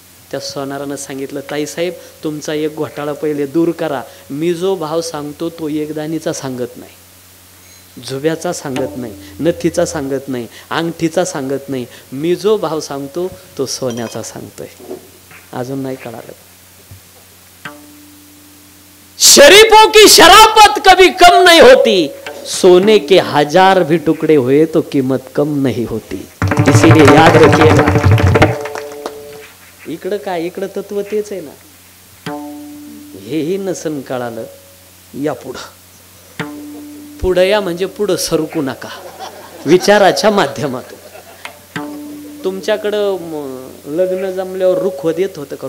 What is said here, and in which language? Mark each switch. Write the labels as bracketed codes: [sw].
[mr] त्या सोनारानं सांगितलं, ताई साहेब तुमचा एक घोटाळा पहिले दूर करा. मी जो भाव सांगतो तो 1 दाणीचा सांगत नाही, झुब्याचा सांगत नाही, नथीचा सांगत नाही, अंगठीचा सांगत नाही. मी जो भाव सांगतो तो सोन्याचा सांगतोय. अजून नाही कळालं. [hi] शरीफों की शराफत कभी कम नहीं होती, सोने के 1000 भी टुकड़े हुए तो कीमत कम नहीं होती, इसीलिए याद रखिएगा. [mr] इकडं काय, इकडं तत्व तेच आहे ना. हेही नसन कळालं, या पुढं या म्हणजे पुढं सरकू नका. विचाराच्या माध्यमातून तुमच्याकडं लग्न जमल्यावर रुखवत येत होतं का?